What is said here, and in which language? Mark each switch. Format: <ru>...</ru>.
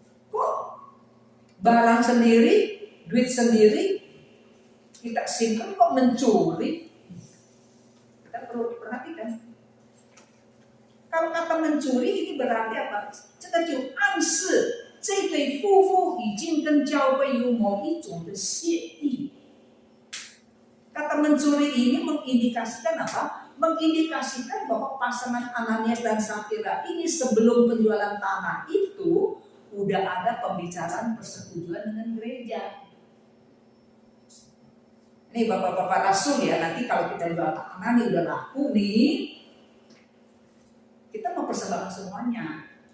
<id>Kok barang sendiri, duit sendiri kita simpan kok mencuri? Kita perlu perhatikan. Kalau kata mencuri ini berarti apa?</id> <zh>这个就暗示这对夫妇已经跟教会有某一种的协议。</zh> <id>Kata mencuri ini mengindikasikan apa? mengindikasikan bahwa pasangan Ananias dan Safira ini sebelum penjualan tanah itu udah ada pembicaraan persetujuan dengan gereja. Ini bapak-bapak rasul ya, nanti kalau kita jual tanah nih udah laku nih, kita mau persembahkan semuanya.</id>